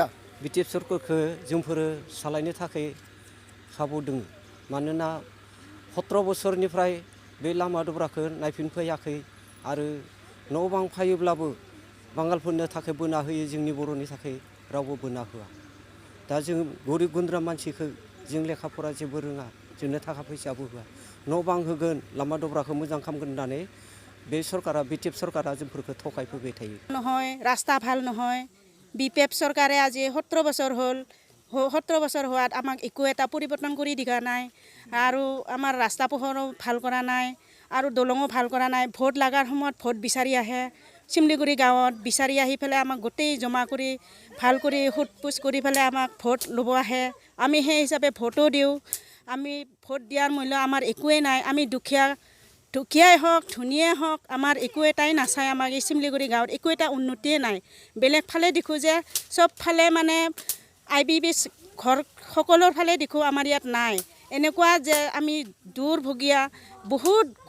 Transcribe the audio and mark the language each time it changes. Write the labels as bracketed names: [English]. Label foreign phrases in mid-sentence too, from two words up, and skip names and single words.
[Bodo] बिटिएफ सरकारखौ जोंफोरो सालायनो थाखाय खाबु दङ मानोना 17 बोसोरनिफ्राय बे लामा दब्राखौ नायफिनफैयाखै आरो न' बां फायोब्लाबो बांगालफोरनो थाखाय बोना होयो जोंनि बर'नि थाखाय रावबो बोना होआ दा जों गरिब गुन्द्रा मानसिखौ जों लेखा फरा जेबो रोङा जोंनो थाखा फैसाबो होआ न' बां होगोन लामा दब्राखौ मोजां खालामगोन होननानै बे सरकारा बिटिएफ सरकारा जोंफोरखौ थगायफैबाय थायो [Assamese] নহয় ৰাস্তা ভাল নহয় বিপিএফ চৰকাৰে আজি 17 বছৰ হ'ল 17 বছৰ হোৱাত আমাক একো এটা পৰিৱৰ্তন কৰি দিয়া নাই আৰু আমাৰ ৰাস্তা পোহৰো ভাল কৰা নাই আৰু দলঙো ভাল কৰা নাই ভোট লাগাৰ সময়ত ভোট বিচাৰি আহে চিমলিগুৰি গাঁৱত বিচাৰি আহি পেলাই আমাক গোটেই জমা কৰি ভাল কৰি সোধ পোছ কৰি পেলাই আমাক ভোট ল'ব আহে আমি সেই হিচাপে ভোটো দিওঁ আমি ভোট দিয়াৰ মূল্য আমাৰ একোৱেই নাই আমি দুখীয়াই হওক ধুনীয়াই হওক আমাৰ একো এটাই নাচায় আমাক এই চিমলিগুৰি গাঁৱত একো এটা উন্নতিয়ে নাই বেলেগ ফালে দেখোঁ যে চব ফালে মানে IBB ঘৰ সকলোৰ ফালে দেখোঁ আমাৰ ইয়াত নাই এনেকুৱা যে আমি দূৰভগীয়া বহুত